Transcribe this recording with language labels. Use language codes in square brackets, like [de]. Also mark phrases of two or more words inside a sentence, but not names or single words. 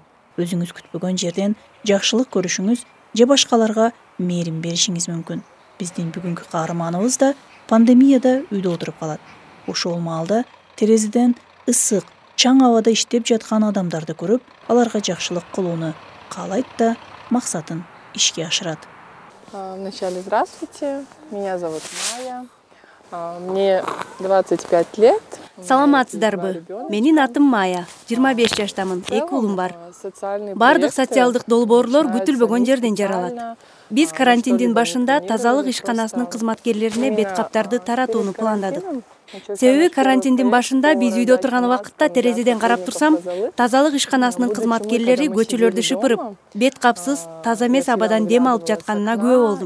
[ky] Өзүңүз күтпөгөн жерден жакшылык көрүшүңүз же башкаларга мээрим беришиңиз мүмкүн. Биздин бүгүнкү каарманыбыз да пандемияда үйдө отуруп калат. Ошол маалда терезеден ысык, чаң абада иштеп жаткан адамдарды көрүп, аларга жакшылык кылууну каалайт да максатын ишке ашырат. [ru] Вначале здравствуйте, меня зовут Майя, мне 25 лет. [ky] Саламатсыздарбы? Менин атым Майя, 25 жаштамын, 2 уулум бар. Бардык социалдык долбоорлор күтүлбөгөн жерден жаралат. Биз карантиндин башында тазалык ишканасынын кызматкерлерине бет каптарды таратууну пландадык. Себеби карантиндин башында биз үйдө отурган убакытта терезеден карап турсам, тазалык ишканасынын кызматкерлери көчөлөрдү шыпырып, бет капсыз, таза эмес абадан дем алып жатканына күбө болдум.